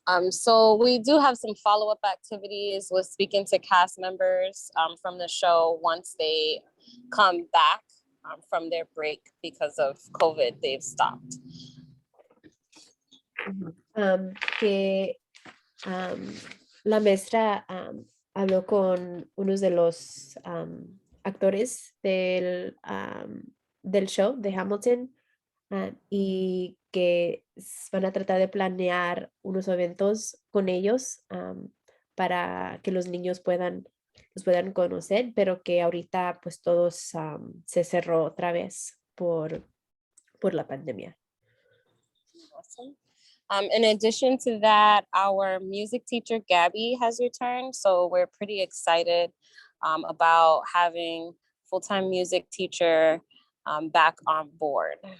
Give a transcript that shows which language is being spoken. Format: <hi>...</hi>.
<en>So we do have some follow-up activities with speaking to cast members from the show once they come back from their break because of COVID, they've stopped.</en> <es>Que la maestra habló con unos de los actores del show de Hamilton y que van a tratar de planear unos eventos con ellos para que los niños los puedan conocer, pero que ahorita pues todos se cerró otra vez por la pandemia.</es> <en>Awesome. In addition to that, our music teacher, Gabby, has returned. So we're pretty excited about having full-time music teacher back on board.</en>